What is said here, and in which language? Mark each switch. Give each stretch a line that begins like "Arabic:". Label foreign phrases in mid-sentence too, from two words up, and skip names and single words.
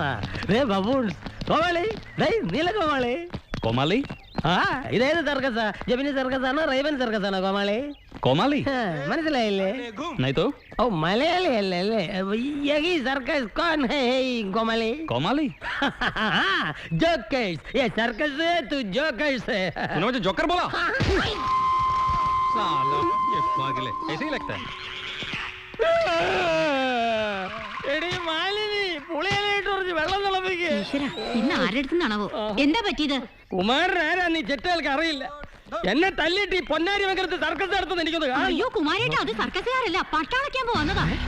Malayalam: കോമാളി, നീലകോമാളി. കോമാളി ഇതേത് സർക്കസാ? ജമിനി സർക്കസാണോ റൈവൻ സർക്കസാണോ കോമാളി? കോമാളി മനസ്സിലായില്ലേ?
Hindi: नहीं तो
Malayalam: ഓ മലയാളി അല്ലേ?
Hindi: यही सर्कस कौन है
Malayalam: കോമാളി? കോമാളി
Hindi: जोकर्स, ये सर्कस है तू जोकर्स है। मुझे जोकर बोला साला ये पागल है ऐसे ही लगता है।
Malayalam: എടി മാലിനി പുളിയിലായിട്ട് കുറച്ച് വെള്ളം തിളപ്പിക്ക്. ഇന്ന് ആരെടുത്തുന്നാണാവോ? എന്താ പറ്റിയത്? കുമാരൻ ആരാ നീ ചെറ്റകൾക്ക് അറിയില്ല. എന്നെ തല്ലിട്ട് ഈ പൊന്നാരി വെക്കരുത് സർക്കസ് നടത്തുന്ന എനിക്കൊന്ന് കാണാം. അയ്യോ കുമാരേട്ടാ, അത് സർക്കസുകാരല്ല, പട്ടാളക്കാൻ പോന്നതാ.